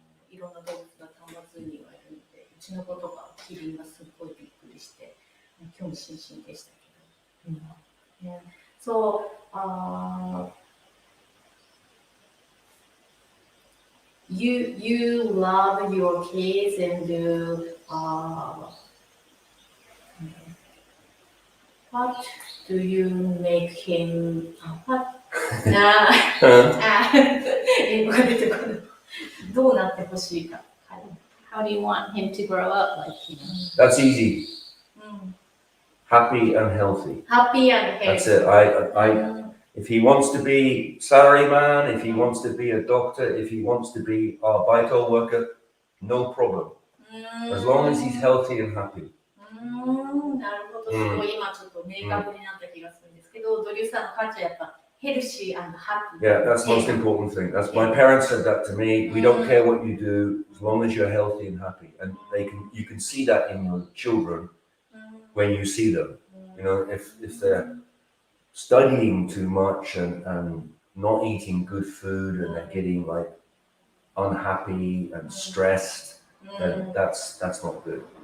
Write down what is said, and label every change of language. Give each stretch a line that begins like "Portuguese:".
Japanese: いろんな動物がTamazuにはいるので、うちの子とかキリンがすっごいびっくりして興味津々でしたけど。
English: So, you love your kids and what do you make him?
Japanese: 英語が出てこない。どうなってほしいか。
English: How do you want him to grow up? Like, That's easy. Happy and healthy. Happy and healthy. That's it. If he wants to be salaryman, if he wants to be a doctor, if he wants to be a baito worker, no problem. As long as he's healthy and happy.
Japanese: なるほど。今ちょっと明確になった気がするんですけど、ドリューさんの価値はやっぱ
English: healthy and happy. Yeah, that's the most important thing. That's my parents said that to me. We don't care what you do as long as you're healthy and happy. And you can see that in your children. when you see them. You know, if they're studying too much and not eating good food and they're getting like unhappy and stressed, then that's not good.